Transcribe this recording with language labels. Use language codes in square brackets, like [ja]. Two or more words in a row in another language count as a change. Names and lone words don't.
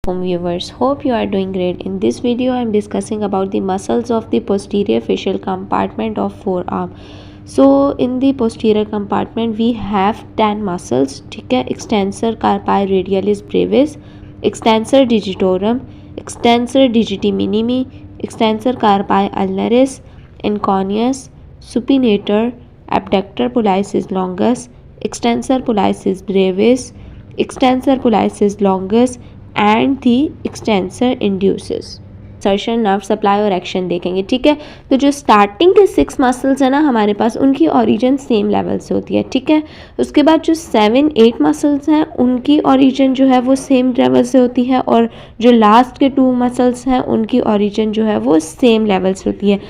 [en] Viewers, hope you are doing great. In this video I am discussing about the muscles of the posterior facial compartment of forearm. So in the posterior compartment we have 10 muscles, [hi] ठीक है. [en] Extensor carpi radialis brevis, extensor digitorum, extensor digiti minimi, extensor carpi ulnaris, inconus, supinator, abductor pollicis longus, extensor pollicis brevis, extensor pollicis longus and the extensor induces. sertion nerve supply [hi] और एक्शन देखेंगे, ठीक है. तो जो स्टार्टिंग के 6 मसल्स हैं ना हमारे पास, उनकी [en] origin same level [hi] से होती है, ठीक है. उसके बाद जो 7-8 मसल्स हैं उनकी ओरिजिन जो है वो [en] same level [hi] से होती है, और जो लास्ट के 2 मसल्स हैं उनकी ओरिजिन जो है वो [en] same level [hi] से होती है.